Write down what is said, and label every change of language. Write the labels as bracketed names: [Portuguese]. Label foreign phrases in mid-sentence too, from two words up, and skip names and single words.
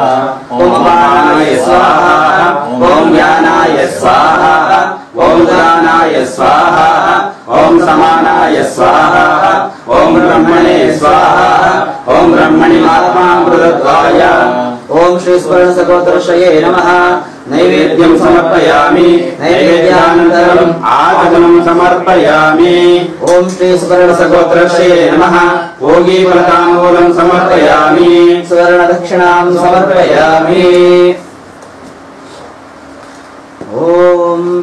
[Sanskrit] ಓಂ ಪ್ರಾಣಾಯ ಸ್ವಾಹಾ. ಓಂ ಜ್ಞಾನಾಯ ಸ್ವಾಹಾ. ಓಂ ದಾನಾಯ ಸ್ವಾಹಾ. ಓಂ ಸಮಾನಾಯ ಸ್ವಾಹಾ. ಓಂ ಬ್ರಹ್ಮಣೇ ಸ್ವಾಹಾ. ಓಂ ಬ್ರಹ್ಮಣಿ ಆತ್ಮಾಮೃತತ್ವಾಯ. ಓಂ ಶ್ರೀ ಸುವರ್ಣ ಸಗೋತ್ರಶ್ರಯೇ ನಮಃ ನೈವೇದ್ಯಂ ಸಮರ್ಪಯಾಮಿ ನೈವೇದ್ಯಾನಂತರಂ ಆಚಮನಂ ಸಮರ್ಪಯಾಮಿ ಓಂ ಶ್ರೀ ಸುವರ್ಣ ಸಗೋತ್ರಶ್ರಯೇ ನಮಃ ಭೋಗಿ ಫಲತಾಂಬೂಲಂ ಸಮರ್ಪಯಾಮಿ ಸುವರ್ಣ ದಕ್ಷಿಣಾಂ ಸಮರ್ಪಯಾಮಿ ಓಂ